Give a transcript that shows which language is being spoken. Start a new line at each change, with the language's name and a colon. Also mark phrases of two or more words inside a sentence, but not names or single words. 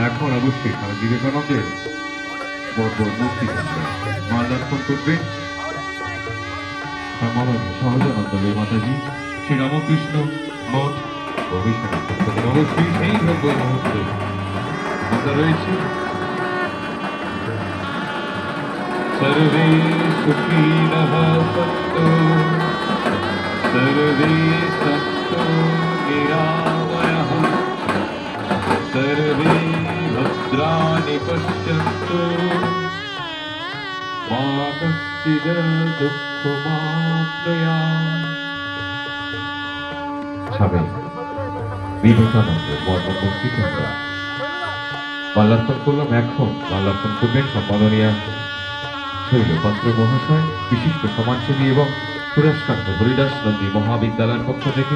Bangla: এখন অবশ্যই স্বামী বিবেকানন্দের মূর্তি মাল্যার্পণ করবে মাননীয় সহজানন্দ মাতাজি শ্রী রামকৃষ্ণ মঠ ভবিষ্যৎ। অবশ্যই সেই ভব্য মুহূর্তে আমরা রয়েছি।
Sanskrit: सर्वे सुखिनः सन्तु सर्वे सन्तु निरामयः सर्वे भद्राणि पश्यन्तु मा कश्चित् दुःखमाप्नुयात्।
Bangla: স্বামী বিবেকানন্দের মর্মমূর্তিতে আমরা মাল্যার্পণ করলাম। এখন মাল্যার্পণ করবেন সম্মাননীয় শৈলপাত্র মহাশয়, বিশিষ্ট সমাজসেবী এবং পুরস্কার হরিদাস নন্দী মহাবিদ্যালয়ের পক্ষ থেকে।